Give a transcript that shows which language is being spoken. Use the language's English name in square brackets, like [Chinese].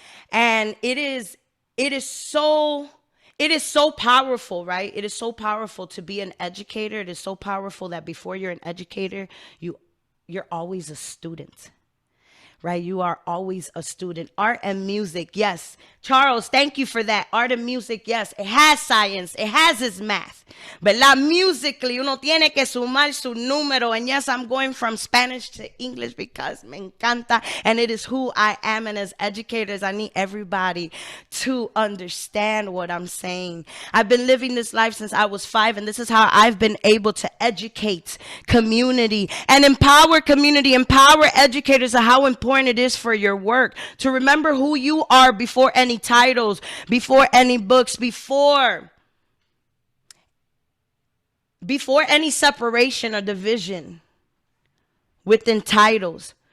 [English] And it is so powerful, right? It is so powerful to be an educator. It is so powerful that before you're an educator, you're always a student. Right? You are always a student. Art and music, yes. Charles, thank you for that. Art and music, yes. It has science. It has its math. [Spanish] ¿Verdad? Musically, uno tiene que sumar su número. [English] And yes, I'm going from Spanish to English because [Spanish] me encanta. [English] And it is who I am. And as educators, I need everybody to understand what I'm saying. I've been living this life since I was 5. And this is how I've been able to educate community and empower community, empower educators of how important it is for your work to remember who you are before any titles, before any books, before any separation or division within titles.